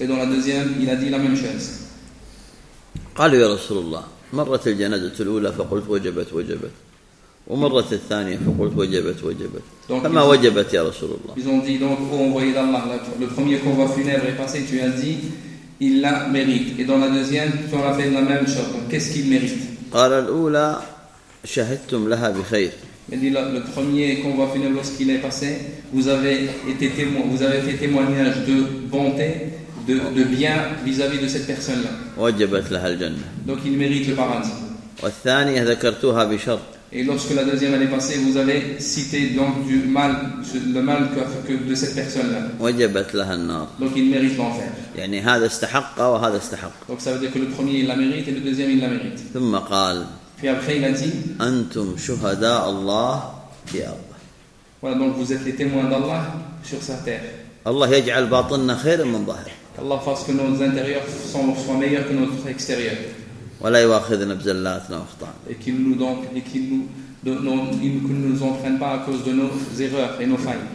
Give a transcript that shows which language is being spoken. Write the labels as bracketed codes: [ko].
[fr] Et dans la deuxième il a dit la même chose. [ar] قال يا رسول الله مرت الجنازة الأولى فقلت وجبت ومرت الثانية فقلت وجبت donc فما وجبت يا رسول الله. [fr] Ils ont dit donc au envoyé d'Allah le premier convoi funèbre est passé tu as dit il la mérite et dans la deuxième tu as fait la même chose donc qu'est-ce qu'il mérite. [ar] قال الأولى شهدتم لها بخير. [fr] Il dit le premier convoi funèbre lorsqu'il est passé vous avez fait témoignage de bonté de bien vis-à-vis de cette personne-là. [ar] وجبت لها الجنة. [fr] Donc il mérite le paradis. [ar] والثانية ذكرتها بشرط. [fr] Et lorsque la deuxième année passée, vous avez cité donc du mal, le mal que de cette personne-là. [ar] وجبت لها النار. [fr] Donc il mérite l'enfer. [ar] يعني هذا استحق وهذا استحق. [fr] Donc ça veut dire que le premier il la mérite et le deuxième il la mérite. [ar] ثم قال. [fr] Puis après il a dit. [ar] أنتم شهداء الله في الأرض. [fr] Voilà donc vous êtes les témoins d'Allah sur sa terre. [ar] الله يجعل باطننا خير من ظاهر. [fr] Allah fasse que nos intérieurs soient meilleurs que nos extérieurs. [ar] ولا يؤاخذنا بزلاتنا واخطائنا. [fr] Et qu'il nous donc et qu'il nous donne qu'il nous entraîne pas à cause de nos erreurs et nos failles.